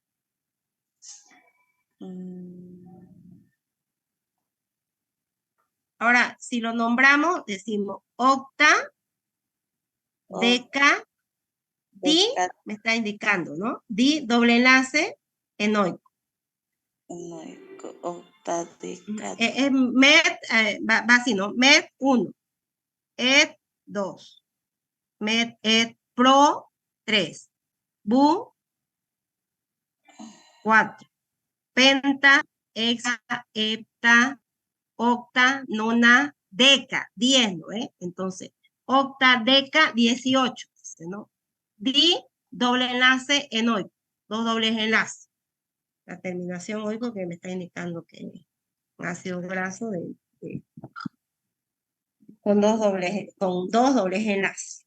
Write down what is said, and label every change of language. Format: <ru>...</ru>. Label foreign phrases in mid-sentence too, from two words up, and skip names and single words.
<es>Ahora, si lo nombramos, decimos octa, deca, di, me está indicando, ¿no? Di, doble enlace, enoico. Enoico, octa, deca. Met, va así, ¿no? Met 1, et 2, met, et, pro 3, bu 4, penta, hexa, hepta, octa, nona, deca, 10, ¿no? Entonces, octa, deca, 18, ¿no? Di, doble enlace, enoico, 2 dobles enlaces. La terminación oico que me está indicando que es un ácido graso con dos dobles enlaces.</es>